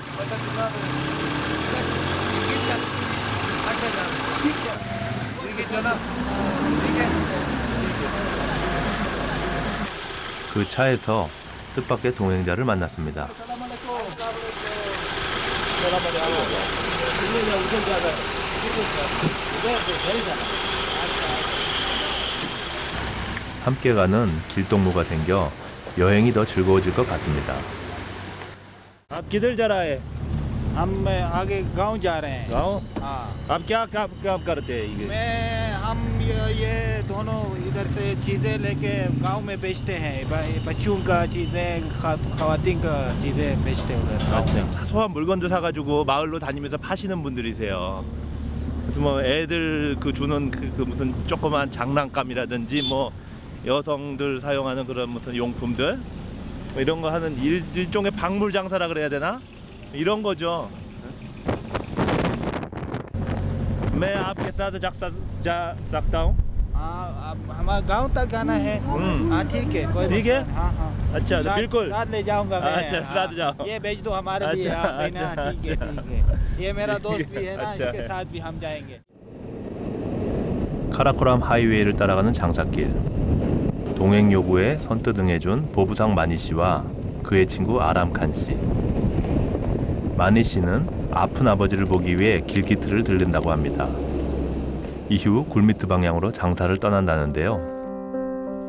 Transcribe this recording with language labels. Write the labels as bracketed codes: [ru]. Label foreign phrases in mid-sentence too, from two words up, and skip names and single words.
[ko] 그 차에서 뜻밖의 동행자를 만났습니다. 함께 가는 길동무가 생겨 여행이 더 즐거워질 것 같습니다. [ur] آپ کدھر جا رہا ہے? ہم آگے گاؤں جا رہے ہیں. गाँव? हाँ। آپ کیا کام کرتے ہیں یہ? ہم یہ دونوں ادھر سے چیزیں لیکے گاؤں میں بیچتے ہیں. بچوں کا چیزیں، خواتین کا چیزیں بیچتے ہیں ادھر گاؤں میں. [ko] 사소한 물건도 사가지고 마을로 다니면서 파시는 분들이세요. 그래서 뭐 애들 그 주는 그 무슨 조그만 장난감이라든지 뭐 여성들 사용하는 그런 무슨 용품들 뭐 이런 거 하는 일종의 박물 장사라 그래야 되나? 이런 거죠. [ur] میں آپکے ساتھ جا سکتا ہوں? ہاں، ہمارا گاؤں تک جانا ہے. ہاں ٹھیک ہے، کوئی ٹھیک ہے? ہاں ہاں. اچھا تو بالکل ساتھ لے جاؤں گا میں. अच्छा, हाँ, ساتھ جاؤ. یہ بیچ دو ہمارے لیے. अच्छा, ہاں، ٹھیک ہے अच्छा, ٹھیک ہے۔ یہ میرا دوست بھی ہے نا, अच्छा इसके है। ساتھ بھی ہم جائیں گے. [ko] 카라코람 하이웨이를 따라가는 장사길. 동행 요구에 선뜻 응해준 보부상 마니 씨와 그의 친구 아람칸 씨. 마니 씨는 아픈 아버지를 보기 위해 길기트를 들른다고 합니다. 이후 굴미트 방향으로 장사를 떠난다는데요.